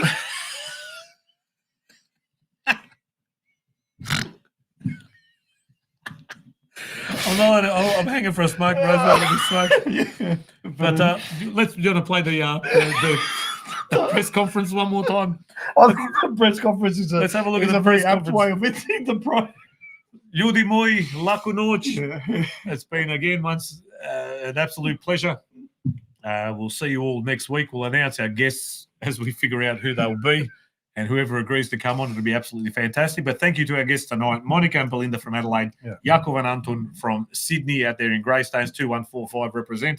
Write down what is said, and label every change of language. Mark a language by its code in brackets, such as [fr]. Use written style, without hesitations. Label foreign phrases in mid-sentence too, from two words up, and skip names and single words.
[en] I'm hanging for a smoke, Roosevelt. But do you want to play the press conference one more time? I think the press conference is Let's have a look at the very press apt conference. way of ending the prize. [hr] Ljudi moji, laku noć. [en] It's been again once an absolute pleasure. We'll see you all next week. We'll announce our guests as we figure out who they'll be. And whoever agrees to come on, it'll be absolutely fantastic. But thank you to our guests tonight, Monica and Belinda from Adelaide, Jakov and Anton from Sydney out there in Greystones, 2145 represent.